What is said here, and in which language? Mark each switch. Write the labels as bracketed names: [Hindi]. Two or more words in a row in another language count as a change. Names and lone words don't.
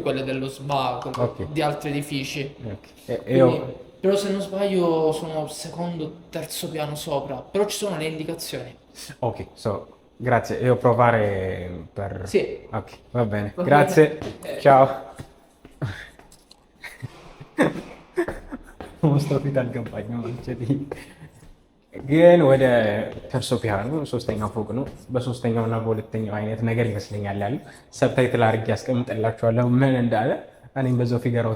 [Italian] più quelle dello SBA, Ok. di altri edifici. Ok. Quindi- però se non sbaglio sono secondo, terzo piano sopra, però ci sono le indicazioni. Ok, so, grazie. Io provare per... Sì. Ok, va bene. Va Grazie. bene. Ciao. [Amharic] ማስታወቂያ አልገባኝም እንግዲህ ግን ወደ [Italian] terzo piano [Amharic] ሶስተኛው ፎቅ ነው። በሶስተኛው እና በሁለተኛው አይነት ነገር ይመስለኛል ያለው። ሰብታይትል አድርጌ ያስቀምጥላችኋለሁ ምን እንዳለ እኔም በዛው ፊገራው